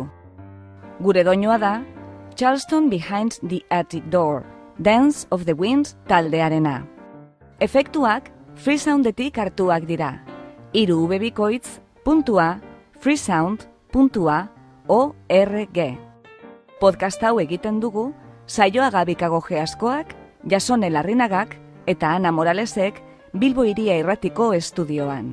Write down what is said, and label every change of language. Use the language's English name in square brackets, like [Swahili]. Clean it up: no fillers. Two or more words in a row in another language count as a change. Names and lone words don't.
[Basque] Gure doinua da Charleston Behind the Attic Door, Dance of the Wind taldearena. Efektuak Freesoundetik hartuak dira. 3webikoitz.freesound.org. Podcast hau egiten dugu Saioa Gabikago Geaskoak, Jasone Larrinagak eta Ana Moralesek Bilbo Hiria Irratiko estudioan.